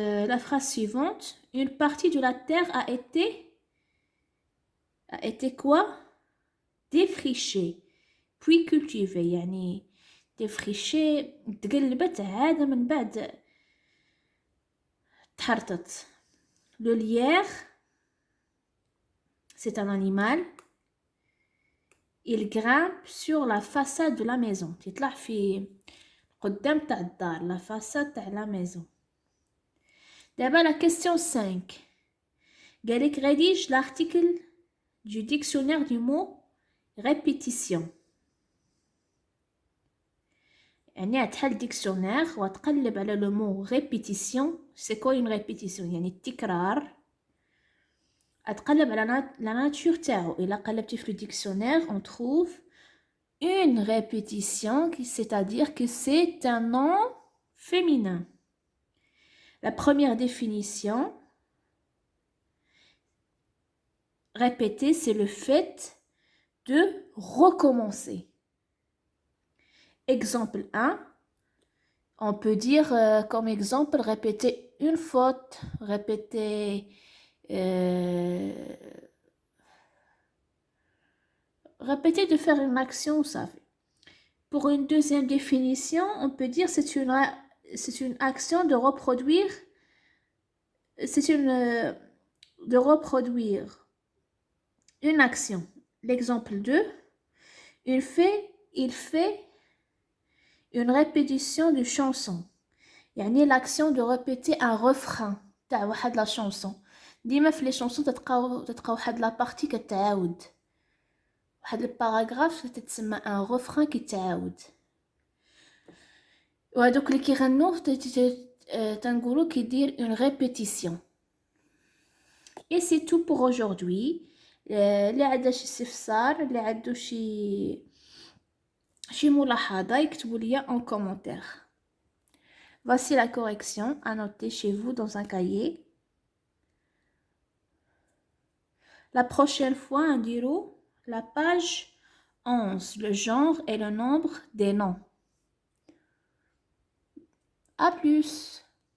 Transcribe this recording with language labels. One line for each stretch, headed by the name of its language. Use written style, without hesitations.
French: La phrase suivante, une partie de la terre a été quoi? Défrichée puis cultivée.
Arabic: يعني défrichée تقلبت عاد من بعد تحرطت.
French: Le lierre c'est un animal. Il grimpe sur la façade de la maison.
Arabic: تطلع في قدام تاع الدار la façade تاع
French: la maison. D'abord la question 5. Galek rédige l'article du dictionnaire du mot répétition.
Arabic: يعني تحل dictionnaire وتقلب على
French: le mot répétition. C'est quoi une répétition?
Arabic: يعني التكرار. أتقلب على
French: la nature
Arabic: تاعو. إلا قلبتي في
French: le dictionnaire on trouve une répétition, c'est-à-dire que c'est un nom féminin. La première définition, répéter, c'est le fait de recommencer. Exemple 1, on peut dire comme exemple répéter une faute, répéter de faire une action, ça fait. Pour une deuxième définition, on peut dire c'est une action de reproduire. De reproduire une action. L'exemple 2, il fait une répétition de chanson.
Arabic: يعني
French: l'action de répéter un refrain
Arabic: تاع واحد
French: la chanson.
Arabic: ديما في
French: les chansons
Arabic: تلقاو واحد
French: la partie
Arabic: كتعاود. واحد الباراغراف تتسمى ان refrain كيتعاود. وهذوك اللي كيغنوه تنقولوا كيدير une répétition.
French: Et c'est tout pour aujourd'hui.
Arabic: اللي عنده شي استفسار، اللي عنده شي ملاحظة يكتبوا لي
French: en commentaire. Voici la correction à noter chez vous dans un cahier. La prochaine fois,
Arabic: نديرو
French: la page 11, le genre et le nombre des noms. À plus.